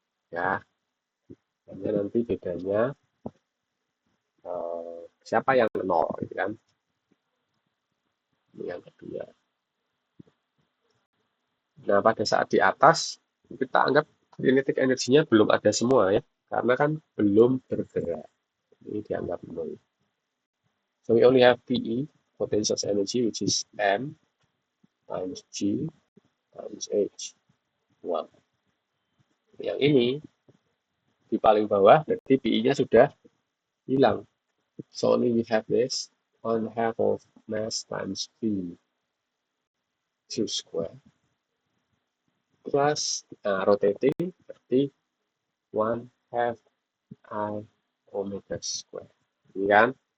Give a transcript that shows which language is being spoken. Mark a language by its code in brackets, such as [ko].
[id] Ya, hanya nanti bedanya siapa yang nol, gitu kan? Ini yang kedua. Nah, pada saat di atas, kita anggap kinetic energinya belum ada semua ya, karena kan belum bergerak. Ini dianggap nol. [en] So we only have PE, potential energy, which is M times G times H. 1. [id] Yang ini di paling bawah, berarti PE-nya sudah hilang. [en] So only we have this 1/2 of mass times V Q square plus rotating berarti 1/2 I omega square. [id] Ini kan?